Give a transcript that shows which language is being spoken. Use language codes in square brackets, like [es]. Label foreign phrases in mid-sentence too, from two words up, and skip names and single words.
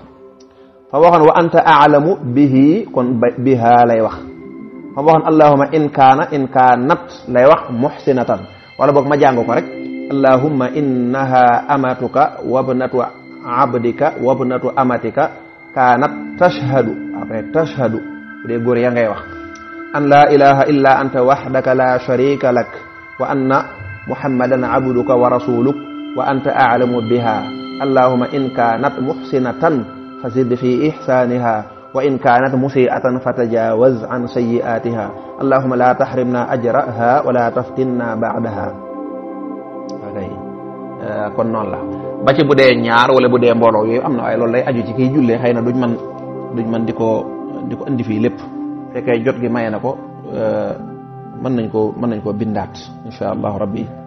[wo] fa mu waxoon [ar] وأنت أعلم به [wo] kon biha lay wax fa mu waxoon [ar] اللهم إن كانت [wo] lay wax muhsinatan wala boog ma jàng ko rek [ar] اللهم إنها أمتك وابنة عبدك وابنة أمتك كانت تشهد après tashhadu [wo] bu dee góor ya ngay wax [ar] أن لا إله إلا أنت وحدك لا شريك لك وأن محمدا عبدك ورسولك وأنت أعلم بها اللهم إن كانت محسنة فزد في إحسانها وإن كانت مسيئة فتجاوز عن سيئاتها اللهم لا تحرمنا أجرها ولا تفتنا بعدها [wo] okay kon noonu la ba ci bu dee ñaar wala bu dee mbooloo yooyu am na waaye loolu lay aju ci kiy jullee xëy na duñ man di ko indi fii lépp fekkee jot gi maye na ko mën nañ koo bindaat [ar] إن شاء الله ربي